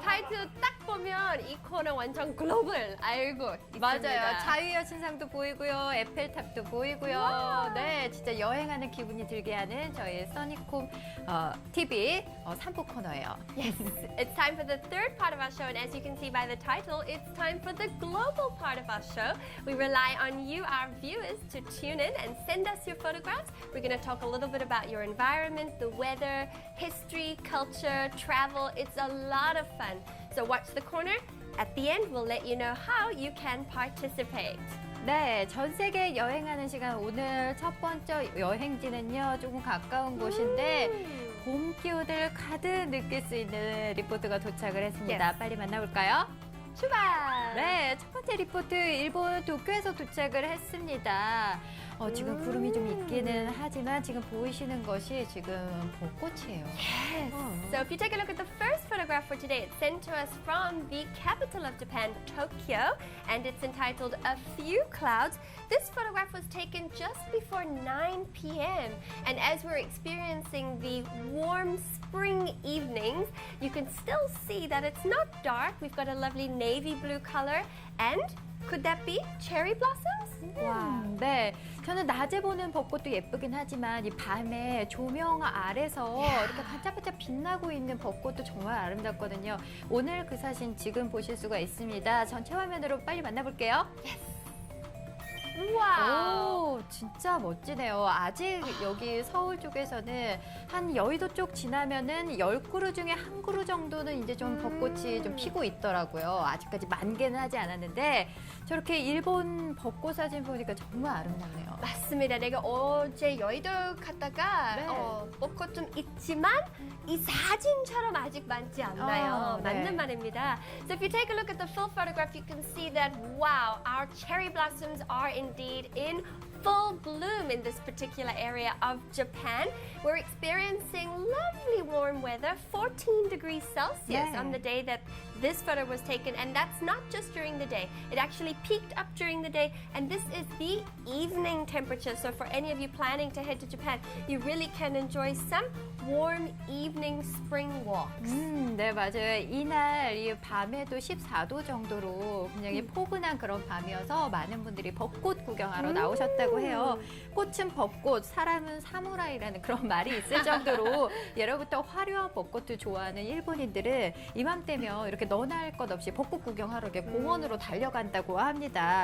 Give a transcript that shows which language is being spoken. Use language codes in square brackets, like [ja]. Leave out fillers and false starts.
[ko] 타이틀 딱 보면 이 코너 완전 글로벌 알고 있습니다. 맞아요. 자유여신상도 보이고요. 에펠탑도 보이고요. 네, 진짜 여행하는 기분이 들게 하는 저희 써니콤 TV 3부 코너예요. [en] Yes, it's time for the third part of our show, and as you can see by the title, it's time for the global part of our show. We rely on you, our viewers, to tune in and send us your photographs. We're going to talk a little bit about your environment, the weather, history, culture, travel. It's a lot of fun. So watch the corner. At the end, we'll let you know how you can participate. [ko] 네, 전 세계 여행하는 시간 오늘 첫 번째 여행지는요, 조금 가까운 곳인데 봄 기운을 가득 느낄 수 있는 리포트가 도착을 했습니다. [en] Yes. [ko] 빨리 만나볼까요? 출발! 네, 첫 번째 리포트 일본 도쿄에서 도착을 했습니다. 지금 구름이 좀 있기는 하지만 지금 보이시는 것이 지금 벚꽃이에요. [en] Yes. So if you take a look at the first photograph for today, it's sent to us from the capital of Japan, Tokyo, and it's entitled A Few Clouds. This photograph was taken just before 9 p.m. And as we're experiencing the warm spring evenings, you can still see that it's not dark. We've got a lovely navy blue color, and could that be cherry blossoms? [ko] 와, 네. 저는 낮에 보는 벚꽃도 예쁘긴 하지만 이 밤에 조명 아래서 이렇게 반짝반짝 빛나고 있는 벚꽃도 정말 아름답거든요. 오늘 그 사진 지금 보실 수가 있습니다. 전체 화면으로 빨리 만나볼게요. 와우. 오, 진짜 멋지네요. 아직 여기 서울 쪽에서는 한 여의도 쪽 지나면은 10그루 중에 한 그루 정도는 이제 좀 벚꽃이 좀 피고 있더라고요. 아직까지 만개는 하지 않았는데 저렇게 일본 벚꽃 사진 보니까 정말 아름답네요. 맞습니다. 내가 어제 여의도 갔다가 네. 벚꽃 좀 있지만 이 사진처럼 아직 많지 않나요? 네. 맞는 말입니다. [en] So if you take a look at the full photograph, you can see that wow, our cherry blossoms are indeed in full bloom in this particular area of Japan. We're experiencing lovely warm weather, 14 degrees Celsius [ko] 네. [en] on the day that this photo was taken, and that's not just during the day. It actually peaked up during the day, and this is the evening temperature. So for any of you planning to head to Japan, you really can enjoy some warm evening spring walks. [ko] 네, 맞아요. 이날 이 밤에도 14도 정도로 굉장히 포근한 그런 밤이어서 많은 분들이 벚꽃 구경하러 나오셨다고 해요. 꽃은 벚꽃, 사람은 사무라이라는 그런 말이 있을 정도로 예로부터 화려한 벚꽃을 좋아하는 일본인들은 이맘때면 이렇게 너나 할 것 없이 벚꽃 구경하러 이렇게 공원으로 달려간다고 합니다.